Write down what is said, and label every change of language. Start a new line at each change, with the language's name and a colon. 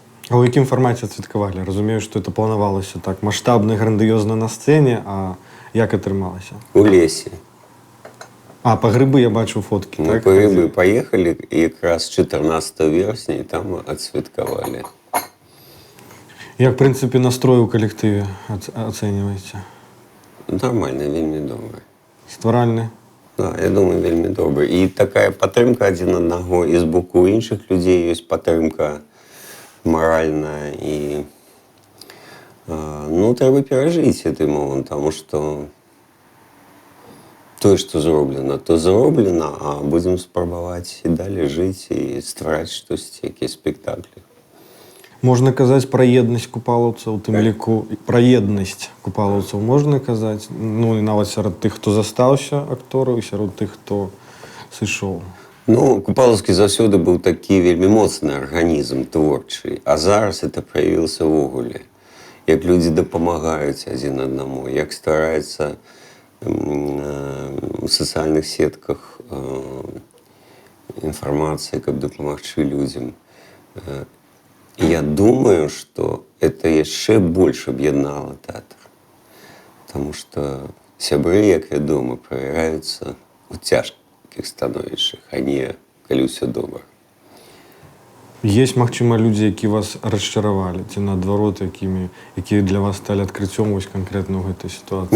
Belarusian: А ў якім фармаце адсвяткавалі? Разумею, што это планавалася так маштабна, грандыёзна на сцэне, а як атрымалася? У лесе. А, па грыбы я бачу фоткі, Мы так?
Russian: по грибы поехали, и как раз 14 вересня, и там отсвяткавали.
Belarusian: Як, в прынцыпе, настрой у калектыве ацэньваеце? Нормально, вельмі добрый. Стваральны? Да, я думаю, вельмі добрый. И такая падтрымка адзін аднаго, і з боку іншых людзей ёсць падтрымка моральная. І, ну, трэба перажыць гэты момант, тому што тое, што зроблена, то зроблена, а будзем спрабаваць і далей жыць і ствараць штосьці, якія спектаклі. Можна казаць пра еднасць купалаўцаў, у тым ліку пра еднасць купалаўцаў можна казаць, ну і нават сярод тых, хто застаўся актораў, і сярод тых, хто сышоў. Ну, Купалаўскі заўсёды быў такі вельмі моцны арганізм творчы, а зараз это праявілася ўвогуле. Як людзі дапамагаюць адзін аднаму, як ствараецца у сацыяльных сетках інфармацыя, каб дапамагчы людзям. Я думаю, что это яшчэ больш аб'яднала тэатр. Потому что сябры, як вядома, праявляюцца ў цяжкіх становішчах, а не калі ўсё добра. Есть, магчыма, людзі, які вас расчаравалі, ці наадварот, якія для вас сталі адкрыццём вось канкрэтна ў гэтай сітуацыі?